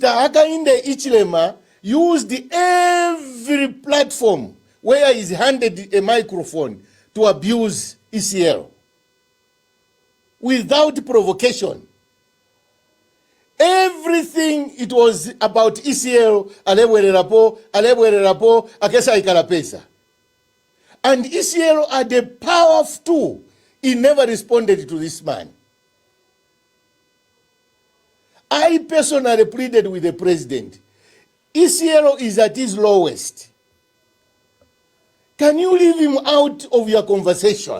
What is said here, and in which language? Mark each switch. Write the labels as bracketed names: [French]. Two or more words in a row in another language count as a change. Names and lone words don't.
[English] Hakainde Hichilema used every platform where he's handed a microphone to abuse ECL without provocation. Everything it was about ECL, [Bemba] alebwererapo, akesa ikalapesa. [English] And ECL had a powerful tool. He never responded to this man. I personally pleaded with the president. ECL is at his lowest. Can you leave him out of your conversation?